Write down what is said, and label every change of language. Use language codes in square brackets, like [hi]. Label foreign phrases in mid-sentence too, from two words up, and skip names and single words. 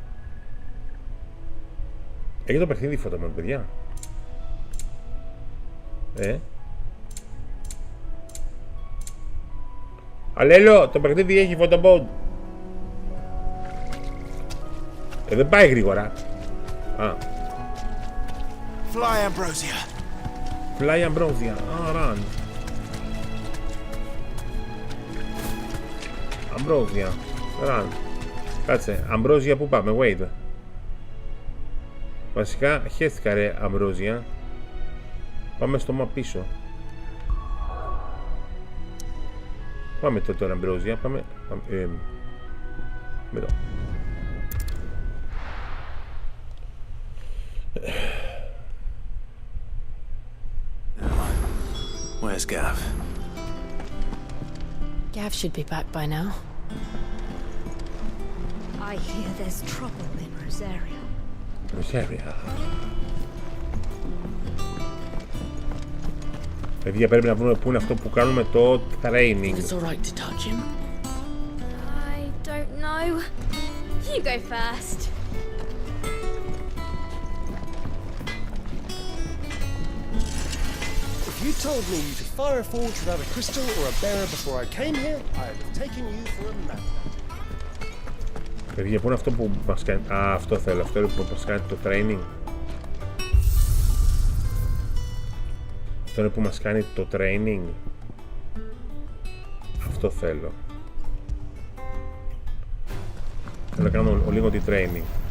[el] Έχει το παιχνίδι [en] photo mode, [el] παιδιά. Αλέλο, το παιχνίδι έχει [en] photo mode. [el] Δεν πάει γρήγορα. [en] Fly Ambrosia. Fly Ambrosia. Run. Ambrosia. Run. [el] Κάτσε, Ambrosia που πάμε, wait. Βασικά, χέστηκα ρε Ambrosia. Πάμε στο μα πίσω. Πάμε τώρα Ambrosia. Πάμε εδώ. [en] Where's Gav? Gav should be back by now. I hear there's trouble in Rosaria. Rosaria. [el] Παιδιά, πρέπει να βρούμε πού είναι αυτό που κάνουμε το training. [en] It's all right to touch him. I don't know. You go first. If you told me you could fire a forge without a crystal or a bearer before I came here, I'd have taken you for a madman. [el] Παιδιά, πού είναι αυτό που μας κάνει... Α, αυτό θέλω. Αυτό είναι που μας κάνει το training. Αυτό είναι που μας κάνει το training. Αυτό θέλω. Θέλω να κάνω λίγο τη training.